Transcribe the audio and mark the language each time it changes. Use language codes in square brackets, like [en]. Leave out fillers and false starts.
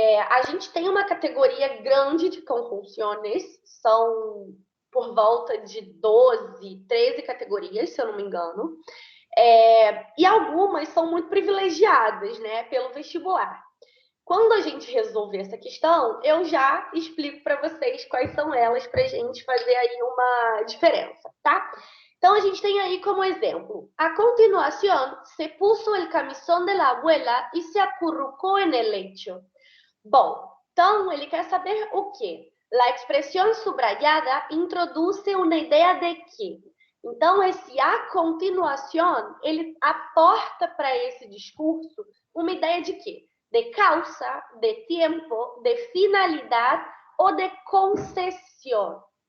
[pt] A gente tem uma categoria grande de conjunciones, são por volta de 12, 13 categorias, se eu não me engano, e algumas são muito privilegiadas, né, pelo vestibular. Quando a gente resolver essa questão, eu já explico para vocês quais são elas para a gente fazer aí uma diferença, tá? Então, a gente tem aí como exemplo: [es] a continuación, se puso el camisón de la abuela y se acurrucó en el lecho. [pt] Bom, então ele quer saber o quê? [es] La expresión subrayada introduce una idea de que. [pt] Então, esse a continuación, ele aporta para esse discurso uma ideia de quê? De causa, de tempo, de finalidade ou de concessão.